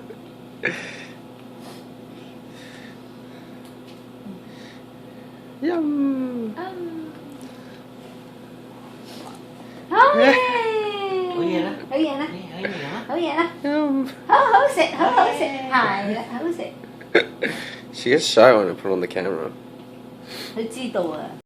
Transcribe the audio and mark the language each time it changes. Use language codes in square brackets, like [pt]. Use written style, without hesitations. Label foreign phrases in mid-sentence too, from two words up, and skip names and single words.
[en] Yum. [yue] 好嘢！好嘢啦，好嘢啦，好嘢啦。好嘢啦， [en] Yum. [yue] 好好食，好好食，係啦，好食。 [en] She gets shy when I put on the camera. [yue] 佢知道啊。